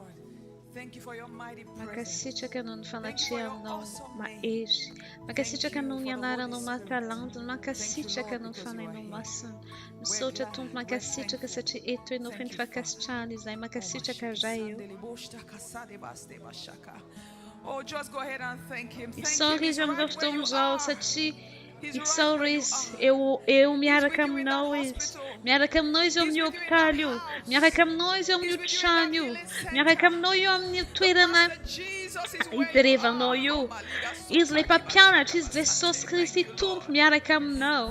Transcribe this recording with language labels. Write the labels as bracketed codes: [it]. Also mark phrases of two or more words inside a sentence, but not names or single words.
[mg] Mankasitraka noho ny fanatrehanao mahery. Mankasitraka noho ny anaranao mahatalanjona. Mankasitraka noho ny fanahinao masina. Misaotra Tompo mankasitraka satria eto ianao feno fankasitrahana izay. Mankasitraka ray eo. [en] Oh, just go ahead and thank him. [mg] Isaora izy amin'izao fotoana izao satria isaora izy eu miaraka aminao izy. Miaraka aminao izy eo amin'ny hopitaly io. Miaraka aminao izy eo amin'ny trano io. Miaraka aminao io amin'ny toerana hijerevanao io. Izy ilay mpampianatra, izy Jesosy Kristy Tompo miaraka aminao.